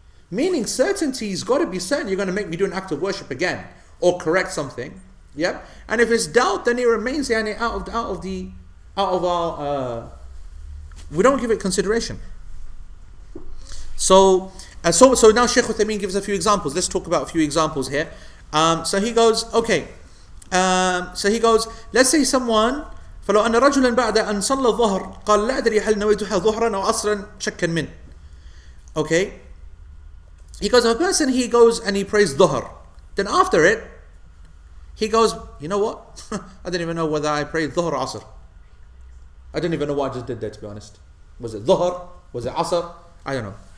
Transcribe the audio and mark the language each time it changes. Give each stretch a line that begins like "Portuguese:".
English: Meaning certainty's got to be certain you're going to make me do an act of worship again or correct something. Yep. And if it's doubt, then it remains out of our we don't give it consideration. So now Shaykh Uthaymeen gives a few examples. Let's talk about a few examples here. So he goes, let's say someone
Arabic: فلو أن رجلا بعد أن صلى الظهر قال لا أدري هل نويتها ظهرا أو عصرا شكا منه.
English: Okay, he goes, if a person, he goes and he prays dhuhr, then after it he goes, you know what, I don't even know whether I prayed dhuhr or asr. I don't even know what I just did there, to be honest. Was it dhuhr? Was it asr? I don't know.